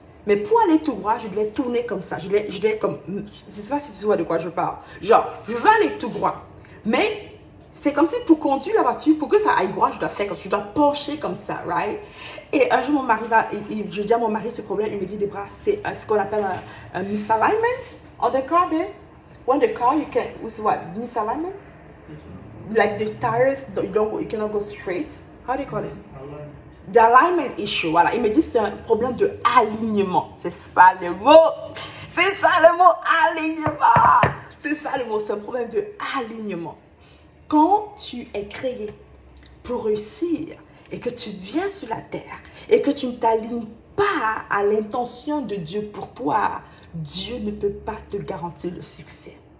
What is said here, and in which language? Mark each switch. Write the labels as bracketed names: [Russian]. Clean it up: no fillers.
[French] Mais pour aller tout droit, je devais tourner comme ça. Je devais comme, je ne sais pas si tu vois de quoi je parle. Genre, je veux aller tout droit. Mais c'est comme si pour conduire la voiture, pour que ça aille droit, je dois faire comme ça. Je dois pencher comme ça, [English] right? [French] Et un jour, mon mari je dis à mon mari ce problème, il me dit, Débra, c'est ce qu'on appelle un [English] misalignment on the car, babe. When the car, you misalignment? Like the tires, you cannot go straight. How do you call it? The alignment issue, [French] voilà. Il me dit c'est un problème de alignement. C'est ça le mot. C'est ça le mot, alignement. C'est ça le mot, c'est un problème de alignement. Quand tu es créé pour réussir et que tu viens sur la terre et que tu ne t'alignes pas à l'intention de Dieu pour toi, Dieu ne peut pas te garantir le succès.